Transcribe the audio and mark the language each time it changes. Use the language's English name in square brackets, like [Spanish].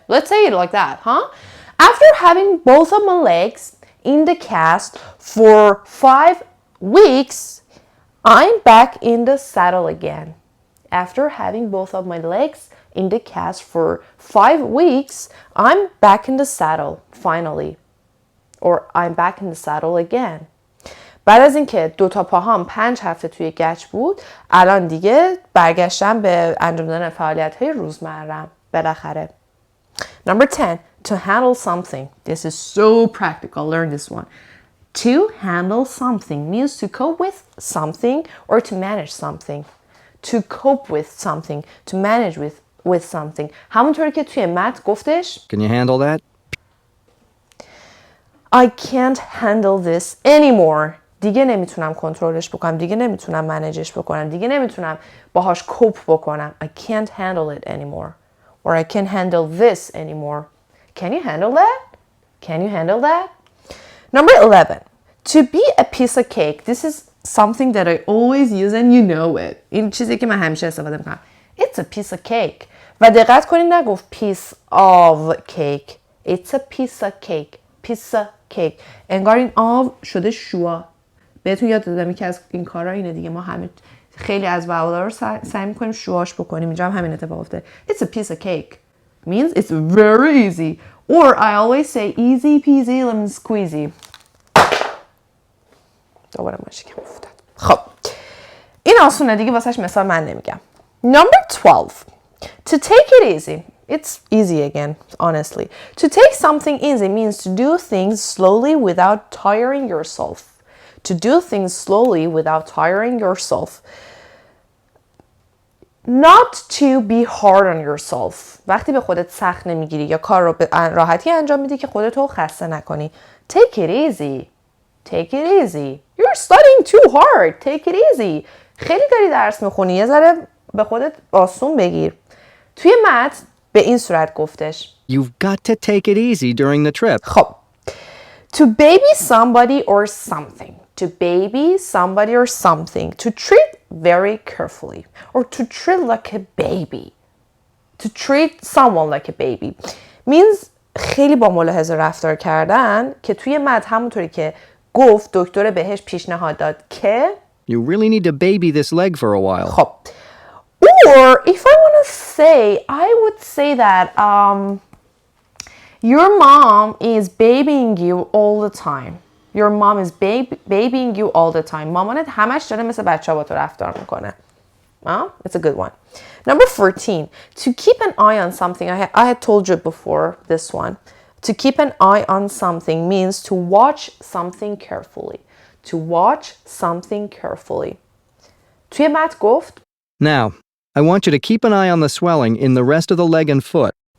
[English] Let's say it like that, huh? After having both of my legs in the cast for 5 weeks, I'm back in the saddle again. After having both of my legs in the cast for 5 weeks, I'm back in the saddle, finally. Or I'm back in the saddle again. [Persian] بعد از اینکه دوتا پاهام 5 هفته توی گچ بود، الان دیگه برگشتم به انجام دادن فعالیت‌های روزمره‌ام. بالاخره. [English] Number 10, to handle something. This is so practical. Learn this one. To handle something means to cope with something or to manage something. To cope with something, to manage with something. [Persian] همونطوری که توی متن گفتش [English] Can you handle that? I can't handle this anymore. [Persian] دیگه نمیتونم کنترلش بکنم، دیگه نمیتونم منیجش بکنم، دیگه نمیتونم باهاش کوپ بکنم. [English] I can't handle it anymore. Or I can't handle this anymore. Can you handle that? Can you handle that? Number 11. To be a piece of cake. This is something that I always use and you know it. [Persian] این چیزی که من همیشه استفاده میکنم. [English] It's a piece of cake. [Persian] و دقت کنید نگفت [English] piece of cake. It's a piece of cake. Piece of [Persian] cake. انگار این آو شده شوا. بهتون یاد دادم یکی از این کارا اینه دیگه، ما همه خیلی از واولا رو سعی می‌کنیم شواش بکنیم. اینجا هم همین اتفاق افتاده. [English] It's a piece of cake means it's very easy. Or I always say easy peasy lemon squeezy. [Persian] دوباره ماشی کم افتاد. خب این آسونه دیگه، واسهش مثال من نمیگم. [English] Number 12. To take it easy. It's easy again, honestly. To take something easy means to do things slowly without tiring yourself. To do things slowly without tiring yourself. Not to be hard on yourself. [Persian] وقتی به خودت سخت نمیگیری یا کار رو به راحتی انجام میدی که خودتو خسته نکنی. [English] Take it easy. Take it easy. You're studying too hard. Take it easy. [Persian] خیلی داری درس میخونی، یه ذره به خودت آسون بگیر. توی متن به این صورت گفتش. [English] You've got to take it easy during the trip. [Persian] خب. [English] To baby somebody or something. To baby somebody or something. To treat very carefully. Or to treat like a baby. To treat someone like a baby. [Persian] Means خیلی با ملاحظه رفتار کردن که توی متن همونطوری که گفت دکتر بهش پیشنهاد داد که [English] You really need to baby this leg for a while. [Persian] خب. [English] Or if I want to say, I would say that your mom is babying you all the time. Your mom is babying you all the time. [Persian] مامانت همش داره مثل بچه ها با تو رفتار میکنه. [English] It's a good one. Number 14. To keep an eye on something. I had told you before this one. To keep an eye on something means to watch something carefully. To watch something carefully. [Persian] توی متن گفت [English] Now, I want you to keep an eye on the swelling in the rest of the leg and foot.